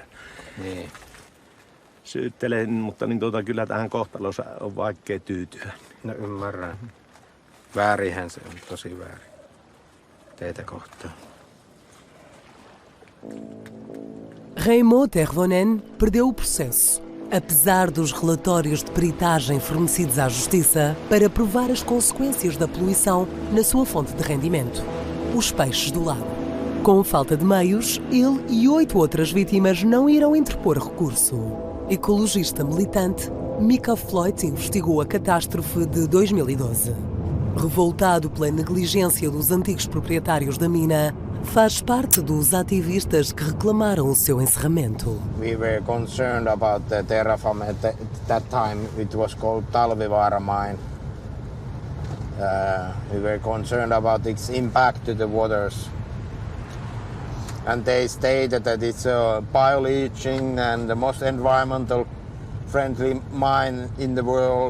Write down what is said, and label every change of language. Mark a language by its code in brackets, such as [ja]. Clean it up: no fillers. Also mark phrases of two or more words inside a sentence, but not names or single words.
[fi] Niin. Syyttelen, mutta niin kyllä tähän kohtalossa on vaikea tyytyä. No ymmärrän. Väärihän se on, tosi väärin. Teitä kohtaan. [pt] Raymond Tervonen perdeu o processo, apesar dos relatórios de peritagem fornecidos à Justiça para provar as consequências da poluição na sua fonte de rendimento, os peixes do lago. Com falta de meios, ele e 8 outras vítimas não irão interpor recurso. Ecologista militante, Mika Floyd investigou a catástrofe de 2012. Revoltado pela negligência dos antigos proprietários da mina, faz parte dos ativistas que reclamaram o seu encerramento. [en] We were concerned about the Terrafame. At that time it was called Talvivaara mine. We were concerned about its impact to the waters. And they stated that it's a bioleaching and the most environmental friendly mine in the world.